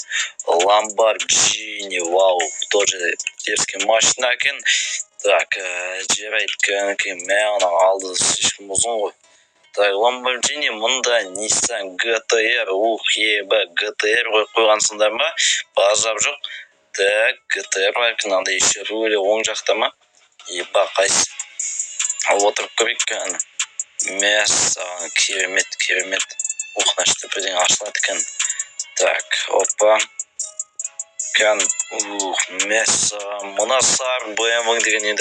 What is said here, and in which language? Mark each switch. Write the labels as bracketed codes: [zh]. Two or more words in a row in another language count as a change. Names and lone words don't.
[ru] Lamborghini, вау, тоже дерзкий машина екен. [kk] Так, жарайды, маған алды слишком ұзын ғой. Так, Lamborghini, мұнда Nissan GT-R, GT-R қойғансыңдар ма? Базар жоқ. Так, GT-R бар, [ru] надо еще руль [kk] оң жақта ма? Еба, қайсы. Отырып көрейік кәні. Мәс, керемет. Значит, бірден ашылады екен. Так, опа. Кән, мәс, мұна сар BMW деген енді.